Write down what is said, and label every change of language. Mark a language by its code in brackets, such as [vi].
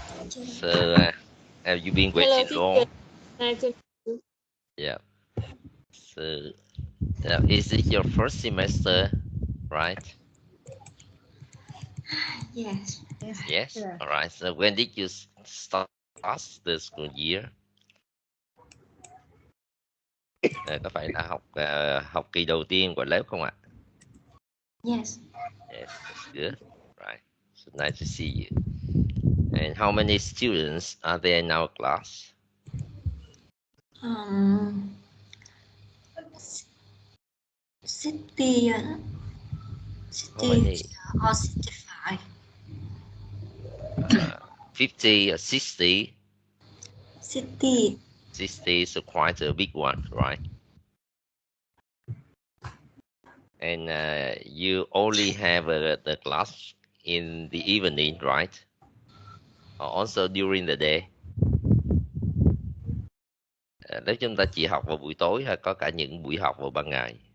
[en] So, have you been waiting long? Yeah. So, is it your first semester, right? Yes. Yes. All right. So, when did you start the school year? [vi] Có phải là học kỳ đầu tiên của lớp không ạ? [en] Yes. Yes, that's good. Right. So nice to see you. And how many students are there in our class? Um, 60 How many? or 65. 50 or 60? 60. 60 is quite a big one, right? And you only have the class in the evening, right? Or also during the day? [vi] Nếu chúng ta chỉ học vào buổi tối hay có cả những buổi học vào ban ngày?